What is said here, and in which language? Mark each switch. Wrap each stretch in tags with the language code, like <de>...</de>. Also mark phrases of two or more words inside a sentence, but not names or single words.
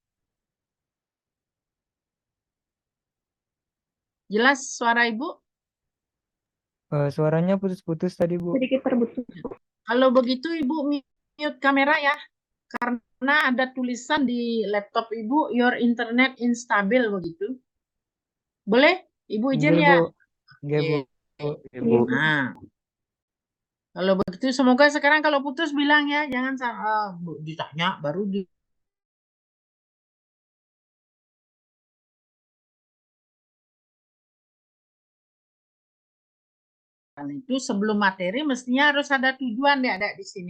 <id>Jelas suara Ibu? Suaranya putus-putus tadi, Bu. Sedikit terputus. Kalau begitu Ibu mute kamera ya. Karena ada tulisan di laptop Ibu,</id> <en>your internet instabil</en> <id>begitu. Boleh? Ibu izin Nggih, ya? Bu. Nggih, Bu. Ibu. Nah, kalau begitu semoga sekarang kalau putus bilang ya, jangan ditanya baru di itu sebelum materi mestinya harus ada tujuan deh ada di sini.</id>